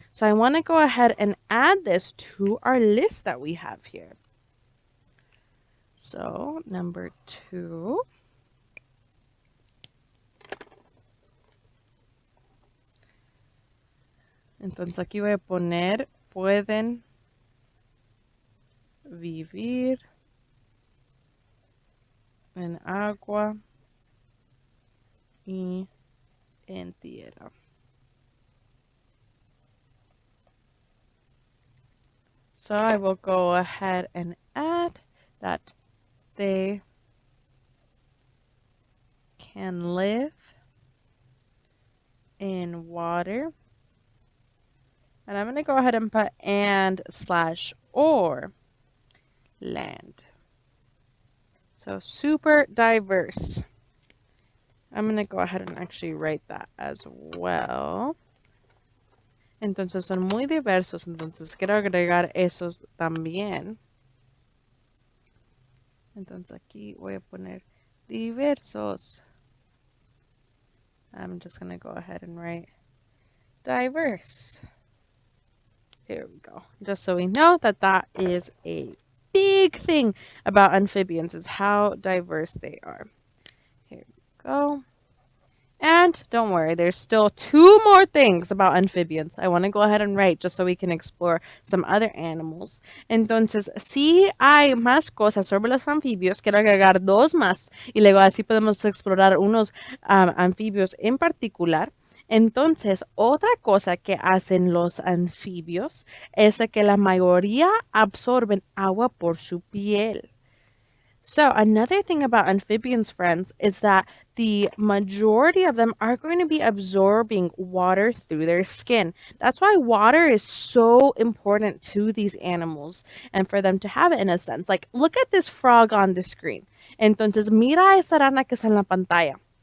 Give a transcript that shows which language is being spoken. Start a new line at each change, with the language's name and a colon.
English: So I want to go ahead and add this to our list that we have here. So, number 2.
Spanish: Entonces aquí voy a poner, pueden vivir en agua y en tierra.
English: So I will go ahead and add that they can live in water. And I'm going to go ahead and put and/or land. So super diverse. I'm going to go ahead and actually write that as well.
Spanish: Entonces son muy diversos, entonces quiero agregar esos también. Entonces aquí voy a poner diversos.
English: I'm just going to go ahead and write diverse. Here we go. Just so we know that that is a big thing about amphibians, is how diverse they are. Here we go. And don't worry, there's still 2 more things about amphibians I want to go ahead and write, just so we can explore some other animals.
Spanish: Entonces, si hay más cosas sobre los anfibios, quiero agregar 2 más y luego así podemos explorar unos anfibios en particular. Entonces, otra cosa que hacen los anfibios es que la mayoría absorben agua por su piel.
English: So another thing about amphibians, friends, is that the majority of them are going to be absorbing water through their skin. That's why water is so important to these animals and for them to have it in a sense. Like, look at this frog on the screen.
Spanish: Entonces, mira esa rana que está en la pantalla.